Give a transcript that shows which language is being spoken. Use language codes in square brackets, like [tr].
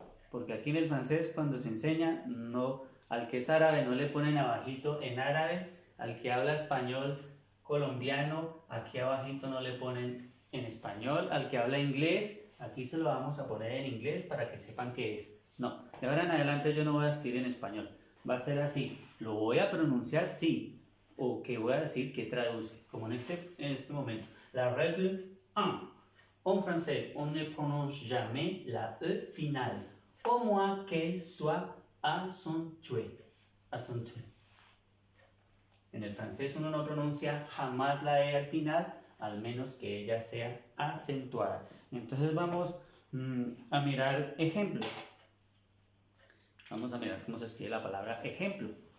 [es] Porque aquí en el francés cuando se enseña, no, al que es árabe no le ponen abajito en árabe, al que habla español colombiano, aquí abajito no le ponen en español, al que habla inglés, aquí se lo vamos a poner en inglés para que sepan qué es. No, de ahora en adelante yo no voy a escribir en español, va a ser así, lo voy a pronunciar sí, o que voy a decir que traduce, como en este momento. [fr] La règle 1. En français, on ne prononce jamais la E finale, au moins qu'elle soit accentuée. [es] En el francés uno no pronuncia jamás la E al final, al menos que ella sea acentuada. Entonces vamos a mirar ejemplos. Vamos a mirar cómo se escribe la palabra ejemplo.